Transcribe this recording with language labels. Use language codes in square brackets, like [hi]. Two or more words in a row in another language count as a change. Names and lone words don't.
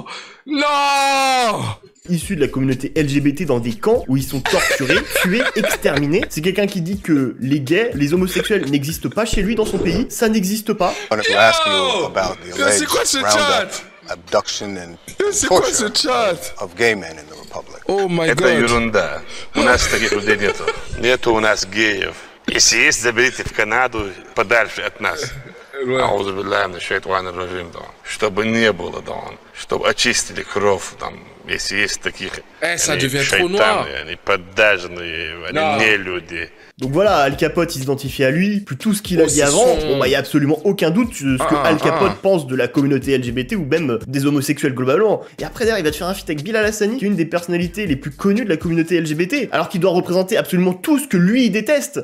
[fr] Non! Issus de la communauté LGBT dans des camps où ils sont torturés, tués, exterminés. C'est quelqu'un qui dit que les gays, les homosexuels n'existent pas chez lui dans son pays, ça n'existe pas. C'est quoi ce chat? C'est quoi ce chat? [en] Oh my god. [ru] Это ерунда. У нас таких людей нету. Нету у нас геев. Если есть, заберите в Канаду подальше от нас. [ar] أعوذ بالله من الشيطان الرجيم, [ru] чтобы не было, чтобы очистили кровь, если есть таких. [fr] Ça devient trop noir. [ru] Они поддажные, они не люди. [fr] Donc voilà, Al Capote il s'identifie à lui, plus tout ce qu'il a dit avant, bon bah y a absolument aucun doute sur ce que Al Capote pense de la communauté LGBT ou même des homosexuels globalement. Et après derrière il va te faire un feat avec Bilal Hassani, qui est une des personnalités les plus connues de la communauté LGBT, alors qu'il doit représenter absolument tout ce que lui il déteste.